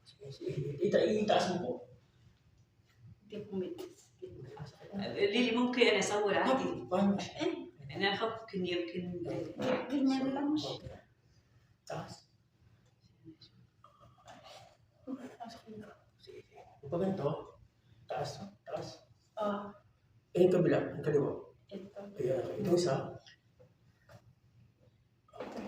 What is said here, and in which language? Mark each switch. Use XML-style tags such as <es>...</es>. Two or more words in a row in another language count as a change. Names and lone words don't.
<tl>itaas mo po. Hindi po may</tl> <ar>اللي ممكن انا اصور عادي</ar> <tl>Paano?</tl> <ar>انا اخاف يمكن</ar> <tl>ganyan lang siya. Taas. Sige. Pag ganito, taas. Yung kabila, yung kaliwa. Ito. Ayan, ito isa. Okay.</tl>